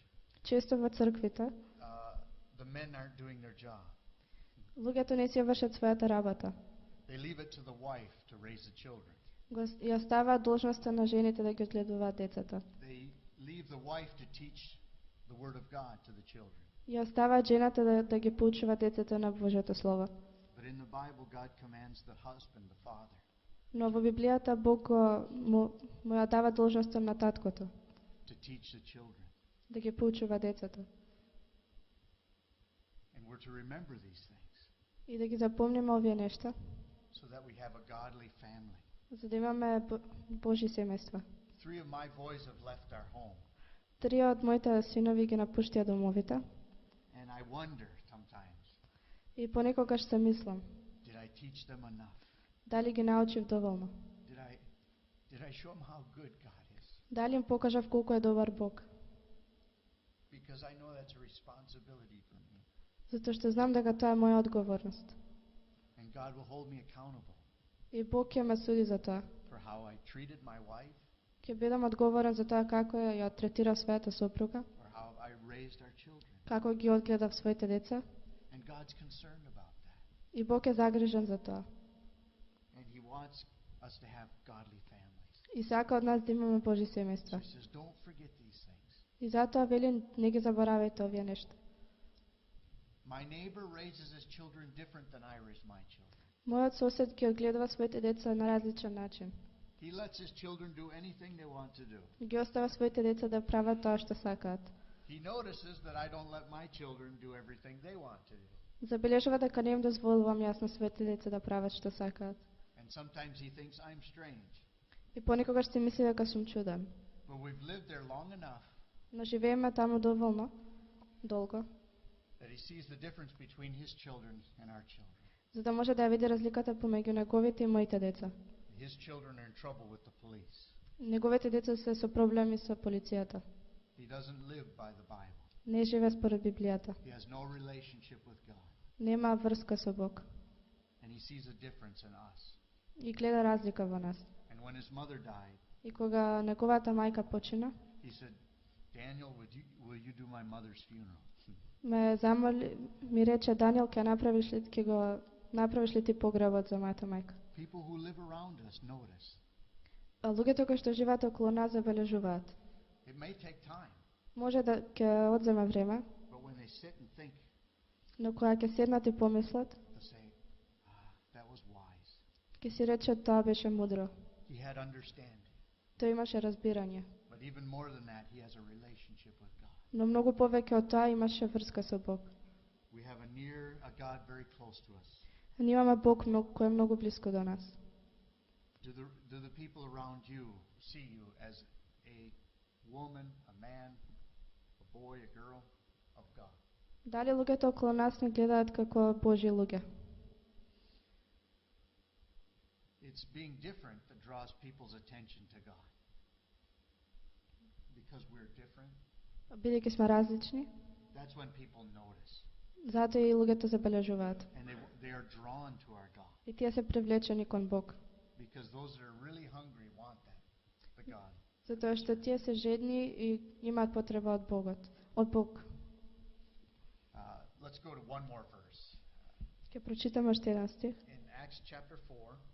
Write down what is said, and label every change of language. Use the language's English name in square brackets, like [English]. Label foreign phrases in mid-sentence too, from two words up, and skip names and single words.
[Macedonian] Често во црквите, [English] the men aren't doing their job. [Macedonian] луѓето не си ја вршат својата работа. [English] They leave it to the wife to raise the children. [Macedonian] Ја оставаат должноста на жените да ги одгледуваат децата. [English] They leave the wife to teach the word of God to the children. [Macedonian] Ја оставаат жената да ги поучува децата на Божјото слово. [English] But in the Bible, God commands the husband, the father, [Macedonian] Но во Библијата Бог му ја дава должноста на таткото [English] to teach the children. [Macedonian] да ги поучува децата [English] And we're to remember these things [Macedonian] и да ги запомниме овие нешта, [English] so that we have a godly family. [Macedonian] за да имаме Божји семејства. [English] 3 of my boys have left our home, [Macedonian] 3 од моите синови ги напуштија домовите [English] and I wonder sometimes, [Macedonian] и понекогаш се мислам, [English] did I teach them enough? [Macedonian] дали ги научив доволно? [English] Did I show them how good God is? [Macedonian] Дали им покажав колку е добар Бог? [English] Because I know that's a responsibility for me. [Macedonian] Затоа што знам дека тоа е моја одговорност. [English] And God will hold me accountable [Macedonian] И Бог ќе ме суди за тоа. [English] for how I treated my wife [Macedonian] Ќе бидам одговорен за тоа како ја третирав својата сопруга, [English] or how I raised our children. [Macedonian] како ги одгледав своите деца. [English] And God's concerned about that. [Macedonian] И Бог е загрижен за тоа. [English] And He wants us to have godly families. [Macedonian] И сака од нас да имаме Божји So семејства. [English] He says, don't forget these things. [Macedonian] И затоа вели, не ги заборавајте овие нешта. [English] My neighbor raises his children different than I raise my children. [Macedonian] Мојот сосед ги одгледува своите деца на различен начин. [English] He lets his children do anything they want to do. [Macedonian] Ги остава своите деца да прават тоа што сакаат. [English] He notices that I don't let my children do everything they want to do. [Macedonian] Забележува дека не им дозволувам јас на своите деца да прават што сакаат. [English] And sometimes he thinks I'm strange. [Macedonian] И понекогаш си мисли дека сум чуден. [English] But we've lived there long enough [Macedonian] Но живееме таму доволно долго, [English] that he sees the difference between his children and our children. [Macedonian] за да може да види разликата помеѓу неговите и моите деца. [English] His children are in trouble with the police. [Macedonian] Неговите деца се со проблеми со полицијата. [English] He doesn't live by the Bible. [Macedonian] Не живее според Библијата. [English] He has no relationship with God. [Macedonian] Нема врска со Бог. [English] And he sees a difference in us. [Macedonian] И гледа разлика во нас. [English] And when his mother died, [Macedonian] И кога неговата мајка почина, [English] he said, Daniel, will you do my mother's funeral? [Macedonian] ме замоли, ми рече: Даниел, ќе го направиш ли ти погребот за мојата мајка? [English] People who live around us notice. [Macedonian] А луѓето кои што живеат околу нас забележуваат. [English] It may take time, [Macedonian] Може да ќе одземе време, [English] but when they sit and think, [Macedonian] но кога ќе седнат и помислат, [English] they'll say, that was wise. [Macedonian] ќе си речат: тоа беше мудро. [English] He had understanding. [Macedonian] Тој имаше разбирање. [English] But even more than that, he has a relationship with God. [Macedonian] Но многу повеќе од тоа имаше врска со Бог. [English] We have a God very close to us. [Macedonian] Ние имаме Бог кој е многу близко до нас. [English] Do the people around you see you as a woman, a man, a boy, a girl of God? [Macedonian] Дали луѓето околу нас не гледаат како Божји луѓе? [English] It's being different that draws people's attention to God. Because we're different, [Macedonian] Бидејќи сме различни, [English] that's when people notice. [Macedonian] затоа и луѓето забележуваат. [English] And they are drawn to our God. [Macedonian] И тие се привлечени кон Бог. [English] Because those that are really hungry want that, the God. [Macedonian] Затоа што тие се жедни и имаат потреба од Богот, од Бог. [English] Let's go to one more verse. [Macedonian] Ќе прочитаме уште еден стих. [English] In Acts chapter 4,